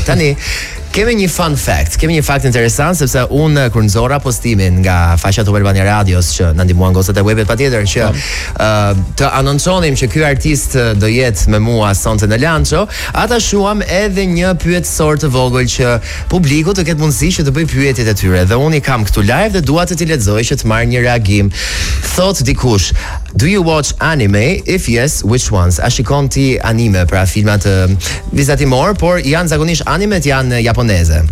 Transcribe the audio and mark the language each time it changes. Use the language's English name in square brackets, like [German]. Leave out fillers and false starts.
[Albanian] Tani, kemi një [English] fun fact, [Albanian] kemi një fakt interesant, sepse unë kur nxorra postimin nga faqja Top Albania Radios që na ndihmuan gocat e webit patjetër që të anoncionim që ky artist do jetë me mua sonte në Lancho, ata shuam edhe një pyetësor të vogël që publiku të ketë mundësi që të bëjë pyetjet e tyre. Dhe unë i kam këtu live dhe dua të ti lexoj që të marr një reagim. Thot dikush: [English] "Do you watch anime? If yes, which ones?" [Albanian] A shikon ti anime, pra filma të vizatimor, por janë zakonisht animet janë japoneze.